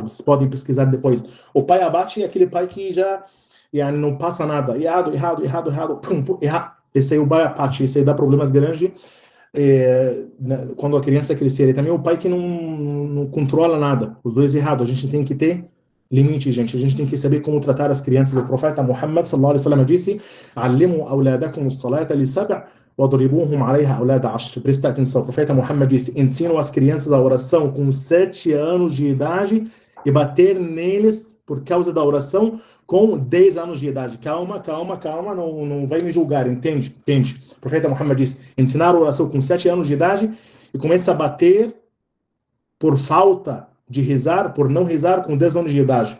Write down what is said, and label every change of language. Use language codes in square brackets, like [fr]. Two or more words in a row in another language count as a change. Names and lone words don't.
[pt] Vocês podem pesquisar depois. O pai abate é aquele pai que já não passa nada. Errado, pum, pum, errado. Esse aí é o pai abate, esse aí dá problemas grandes quando a criança crescer. E também o pai que não controla nada. Os dois errados. A gente tem que ter limite, gente. A gente tem que saber como tratar as crianças. O profeta Muhammad [ar] صلى الله عليه وسلم disse: "علموا أولادكم الصلاة لسبع واضربوهم عليها أولاد عشر". [pt] Presta atenção. O profeta Muhammad disse: "Ensinam as crianças a oração com 7 anos de idade e bater neles por causa da oração com 10 anos de idade". Calma, não vai me julgar, entende? Entende? O profeta Muhammad disse: ensinar a oração com 7 anos de idade e começa a bater por falta de rezar, por não rezar com 10 anos de idade.